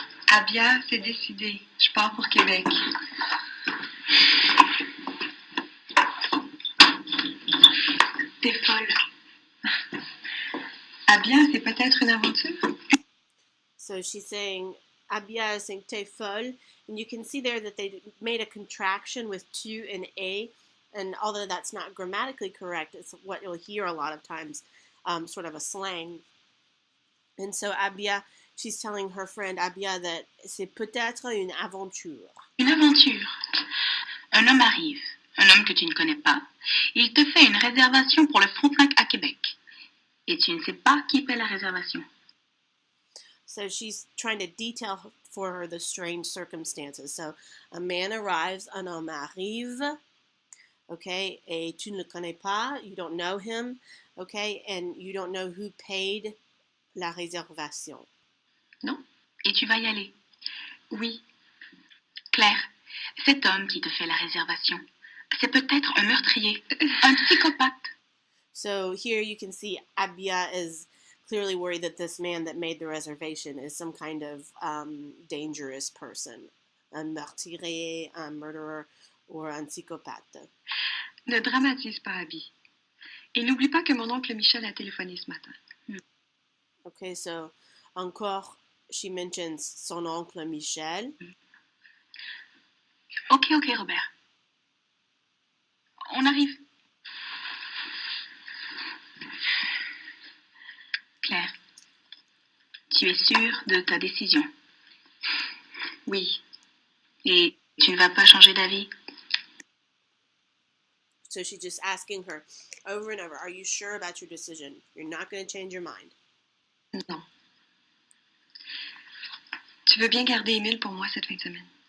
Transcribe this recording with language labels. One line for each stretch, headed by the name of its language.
French: Ah bien, c'est décidé. Je pars pour Québec. T'es folle. Ah bien, c'est peut-être une aventure.
English: So she's saying, Abia is saying
French: t'es folle,
English: and you can see there that they made a contraction with tu and a, and although that's not grammatically correct, it's what you'll hear a lot of times, sort of a slang. And so Abia, she's telling her friend Abia that
French: c'est peut-être une aventure. Une aventure. Un homme arrive, un homme que tu ne connais pas. Il te fait une réservation pour le Frontenac à Québec. Et tu ne sais pas qui paie la réservation.
English: So she's trying to detail for her the strange circumstances. So a man arrives,
French: un homme arrive,
English: okay,
French: et tu ne le connais pas,
English: you don't know him, okay, and you don't know who paid la réservation.
French: Non? Et tu vas y aller. Oui. Claire, cet homme qui te fait la réservation, c'est peut-être un meurtrier, un psychopathe.
English: So here you can see Abia is clearly worried that this man that made the reservation is some kind of dangerous person,
French: un meurtrier,
English: un murderer, or
French: un psychopathe. Ne dramatise pas, Abby. Et n'oublie pas que mon oncle Michel a téléphoné ce matin.
English: Okay, so encore, she mentions
French: son oncle Michel. Ok, Robert. On arrive. Claire, tu es sûre de ta décision? Oui. Et tu ne vas pas changer d'avis?
English: So she's just asking her over and over, are you sure about your decision? You're not going to change your mind.
French: Non. Tu veux bien garder Émile pour moi cette fin de semaine?